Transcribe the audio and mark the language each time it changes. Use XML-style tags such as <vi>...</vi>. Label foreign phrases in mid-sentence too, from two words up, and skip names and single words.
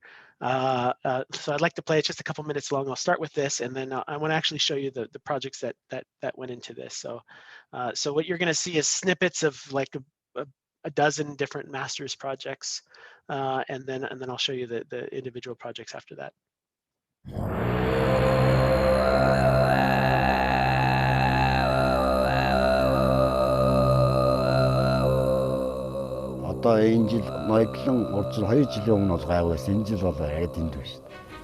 <en>So I'd like to play it, just a couple minutes long. I'll start with this, and then I want to actually show you the projects that went into this. So so what you're going to see is snippets of like a dozen different master's projects, and then I'll show you the individual projects after that.</en> <mn>Одоо энэ жил ноёдлон урд 2 жилийн өмнө бол гайгүй байсан. Энэ жил бол арай дэндүү шүү дээ.</mn>